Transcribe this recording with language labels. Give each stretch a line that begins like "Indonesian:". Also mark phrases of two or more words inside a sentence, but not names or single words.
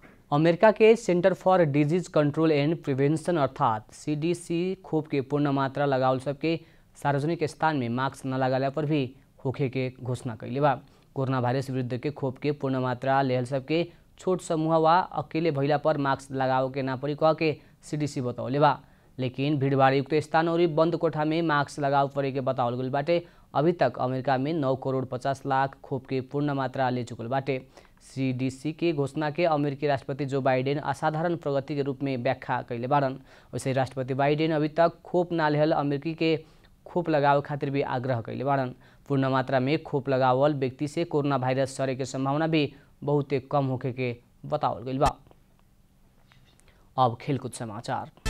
Bhojpuri: अमेरिका के सेंटर फॉर डिजीज कंट्रोल एंड प्रिवेंशन अर्थात CDC खोप के पूर्ण मात्रा लगावल सबके सार्वजनिक स्थान में मास्क न लगाला पर भी होखे के घोषणा कैले बा। कोरोना वायरस विरुद्ध के खोप के पूर्ण मात्रा लेहल सबके छोट समूह वा अकेले भइला पर मास्क लगाओ के ना पड़ी कह के CDC बतावले बा। लेकिन भीड़भाड़ युक्त स्थान और बंद कोठा में मास्क लगाव पड़े के बतावल गइल बाटे। अभी तक अमेरिका में 9 करोड़ 50 लाख खोप के पूर्ण मात्रा ले चुकल बाटे। CDC के घोषणा के अमेरिकी राष्ट्रपति जो बाइडेन असाधारण प्रगति के रूप में व्याख्या कैले बारन। वैसे राष्ट्रपति बाइडेन अभी तक खोप ना लेहल अमेरिकी के खोप लगावे खातिर भी आग्रह कैले बारन। पूर्ण मात्रा में खोप लगावल व्यक्ति से कोरोना वायरस सरे के संभावना भी बहुत कम होखे के बतावल गइल बा। अब खेलकूद समाचार।